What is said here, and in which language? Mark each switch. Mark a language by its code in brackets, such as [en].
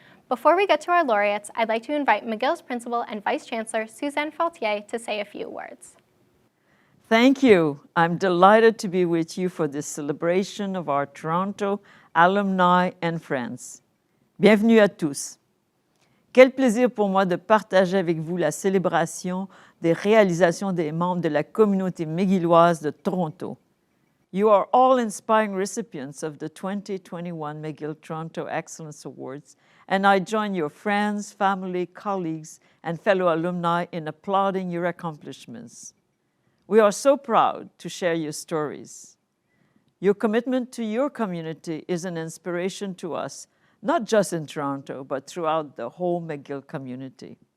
[en] Before we get to our laureates, I'd like to invite McGill's Principal and Vice Chancellor, Suzanne Faultier, to say a few words. Thank you. I'm delighted to be with you for this celebration of our Toronto alumni and friends. [fr] Bienvenue à tous. Quel plaisir pour moi de partager avec vous la célébration des réalisations des membres de la communauté McGilloise de Toronto. [en] You are all inspiring recipients of the 2021 McGill Toronto Excellence Awards, and I join your friends, family, colleagues, and fellow alumni in applauding your accomplishments. We are so proud to share your stories. Your commitment to your community is an inspiration to us, not just in Toronto, but throughout the whole McGill community.